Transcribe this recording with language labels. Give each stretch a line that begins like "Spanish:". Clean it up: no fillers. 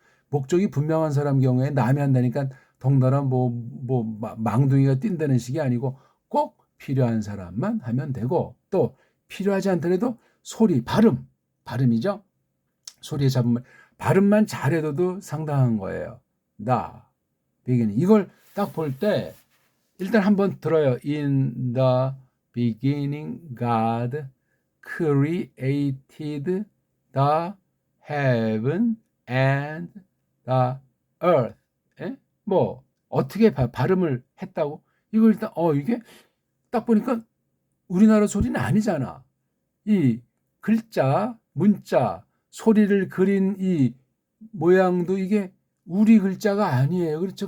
Korean: 목적이 분명한 사람 경우에 남이 한다니까 덩달아 망둥이가 뛴다는 식이 아니고, 꼭 필요한 사람만 하면 되고, 또 필요하지 않더라도 소리, 발음이죠. 소리의 잡음, 발음만 잘해도 상당한 거예요. 나, beginning. 이걸 딱 볼 때 일단 한번 들어요.
English: In the beginning, God created the heaven and the earth.
Korean: 예? 뭐 어떻게 발음을 했다고? 이거 일단 이게 딱 보니까 우리나라 소리는 아니잖아. 이 글자, 문자, 소리를 그린 이 모양도 이게 우리 글자가 아니에요. 그렇죠?